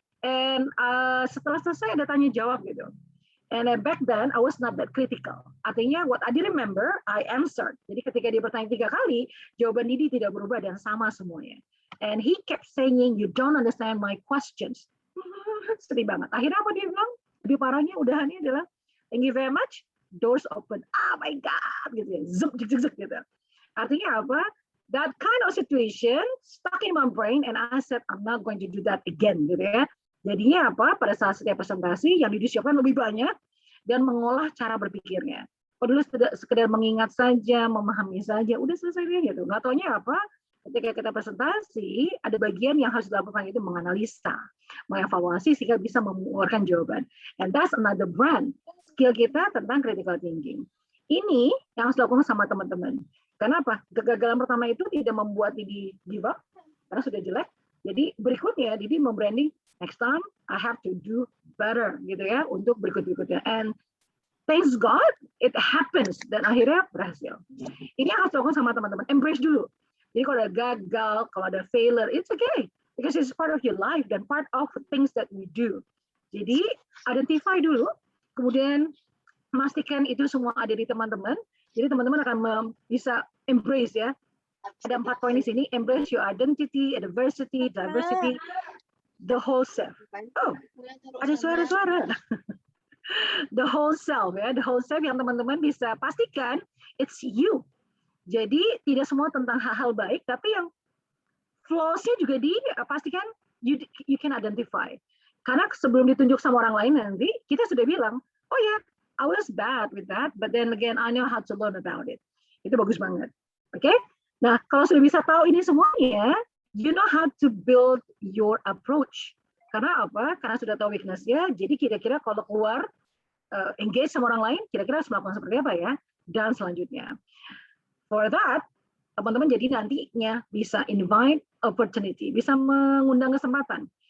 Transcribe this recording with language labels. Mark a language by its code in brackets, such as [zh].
[id] And setelah selesai ada tanya jawab gitu. [en] And back then I was not that critical. [id] Artinya [en] what I did remember, I answered. [id] Jadi ketika dia bertanya 3 kali, jawaban Didi tidak berubah dan sama semuanya. [en] And he kept saying, you don't understand my questions. [id] Sedih banget. Akhirnya apa dia bilang? Lebih parahnya udahannya adalah, [en] thank you very much, doors open. [id] Oh my God, gitu ya. Zuk, zuk, zuk, gitu. Artinya apa? [en] That kind of situation stuck in my brain and I said, I'm not going to do that again, [id] gitu ya. Jadinya apa? Pada saat setiap presentasi yang disiapkan lebih banyak dan mengolah cara berpikirnya. Kalau dulu sekedar mengingat saja, memahami saja, udah selesai dia gitu. Nggak taunya apa? Ketika kita presentasi, ada bagian yang harus dilakukan itu menganalisa, mengevaluasi sehingga bisa mengeluarkan jawaban. [en] And that's another brand. [id] Skill kita tentang critical thinking. Ini yang harus dilakukan sama teman-teman. Karena apa? Kegagalan pertama itu tidak membuat Didi give up, karena sudah jelek. Jadi berikutnya Didi membranding, [en] next time I have to do better [id] gitu ya untuk berikut-berikutnya. [en] And thanks God, it happens [id] dan akhirnya berhasil. Ini yang harus dilakukan sama teman-teman. Embrace dulu. Jadi kalau ada gagal, kalau ada failure, [en] it's okay. Because it's part of your life dan part of things that we do. [id] Jadi identify dulu, kemudian memastikan itu semua ada di teman-teman. Jadi teman-teman akan bisa embrace ya. Ada 4 poin di sini. [en] Embrace your identity, diversity, the whole self. [id] Oh, ada suara-suara. [en] The whole self [id] ya, the whole self yang teman-teman bisa pastikan [en] it's you. [id] Jadi tidak semua tentang hal-hal baik, tapi yang flaws-nya juga dipastikan [en] you can identify. [id] Karena sebelum ditunjuk sama orang lain nanti kita sudah bilang, [en] oh ya, I was bad with that, but then again I know how to learn about it. [id] Itu bagus banget. Oke? Nah, kalau sudah bisa tahu ini semuanya, [en] you know how to build your approach. [id] Karena apa? Karena sudah tahu weakness-nya, jadi kira-kira kalau keluar engage sama orang lain, kira-kira harus melakukan seperti apa ya? Dan selanjutnya. [en] For that, [id] teman-teman jadi nantinya bisa invite opportunity, bisa mengundang kesempatan.